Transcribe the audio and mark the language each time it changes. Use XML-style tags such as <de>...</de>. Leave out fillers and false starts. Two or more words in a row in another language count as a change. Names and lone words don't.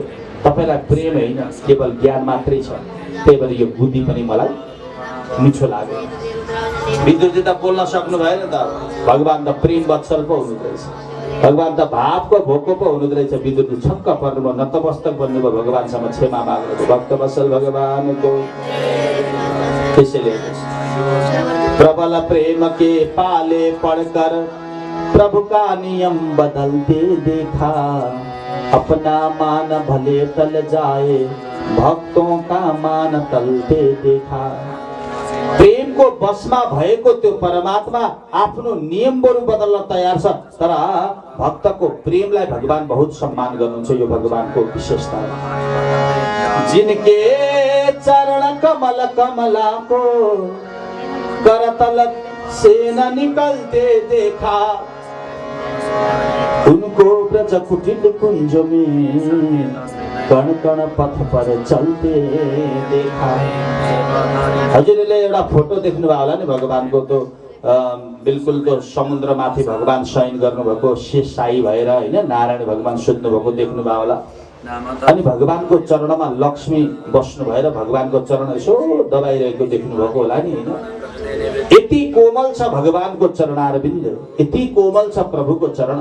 <ne>तपाईँलाई प्रेम होइन केवल ज्ञान मात्रै छ, त्यही भएर यो बुद्धि पनि मलाई मिठो लाग्यो। विदुरजी त बोल्न सक्नु भएन त, भगवान त प्रेम वत्सल पो हुनु रहेछ, भगवान त भावको भोको पो हुनु रहेछ। विदुरजी छक्क पर्नुभयो, नतमस्तक बन्नुभयो, भगवानसँग क्षमा माग्नुभयो। भक्त वत्सल भगवानको त्यसैले</ne> <hi>प्रबल प्रेम के पाले पढ़कर प्रभु का नियम बदलते देखा। अपना मान भले टल जाए भक्तों का मान टलते देखा।</hi> <ne>प्रेमको बसमा भएको त्यो परमात्मा आफ्नो नियम बरु बदल्न तयार छ, तर भक्तको प्रेमलाई भगवान बहुत सम्मान गर्नुहुन्छ। यो भगवानको विशेषता हो।</ne> <hi>जिनके चरण कमल कमला को करतल से न निकलते देखा, उनको ब्रज कुटिल कुंज में कण कण पथ पर चलते देखा।</hi> <ne>हजुरले एउटा फोटो देख्नुभयो होला नि भगवानको,</ne> <hi>तो बिल्कुल तो</hi> <ne>समुद्र माथि भगवान शयन गर्नुभएको शेषशाही भएर हैन नारायण भगवान सुत्नु भएको देख्नुभयो होला। अनि भगवानको चरणमा लक्ष्मी बस्नु भएर भगवानको चरण यसो दबाइरहेको देख्नुभएको होला नि हैन। यति कोमल छ भगवानको चरणारविन्द, यति कोमल छ प्रभुको चरण।</ne>